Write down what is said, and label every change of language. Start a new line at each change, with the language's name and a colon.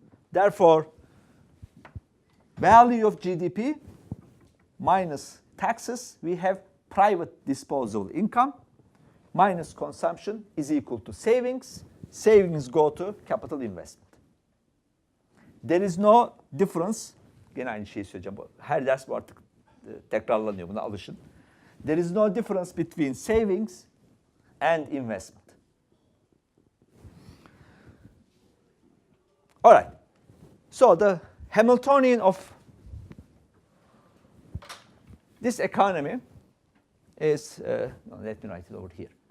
English: Therefore, value of GDP minus taxes, we have private disposable income minus consumption is equal to savings. Savings go to capital investment. There is no difference.
Turkish: Gene aynı şeyi söyleyeceğim. Her ders bu artık tekrarlanıyor. Buna alışın.
English: There is no difference between savings and investment. All right. So the Hamiltonian of this economy is, let me write it over here.